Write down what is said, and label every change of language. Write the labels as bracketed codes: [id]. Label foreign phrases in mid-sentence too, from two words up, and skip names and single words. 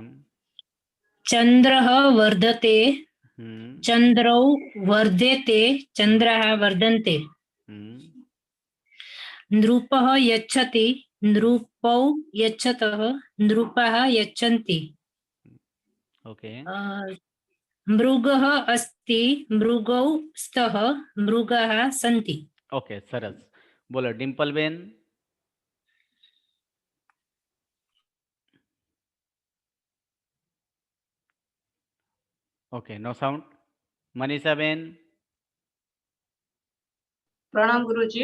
[sa] ચંદ્રઃ વર્ધતે, ચંદ્રૌ વર્ધેતે, ચંદ્રાः વર્ધन्ते, નૃપઃ યચ્છતિ, નૃપૌ યચ્છતઃ, નૃપાः यच्छन्ति. [gu] ઓકે. [sa] મૃગः अस्ति, મૃગૌ स्तः, મૃગાः सन्ति. [gu] ઓકે, સરસ. બોલો ડિમ્પલબેન. ઓકે, [en] no sound. [gu] મનીષાબેન. પ્રણામ ગુરુજી.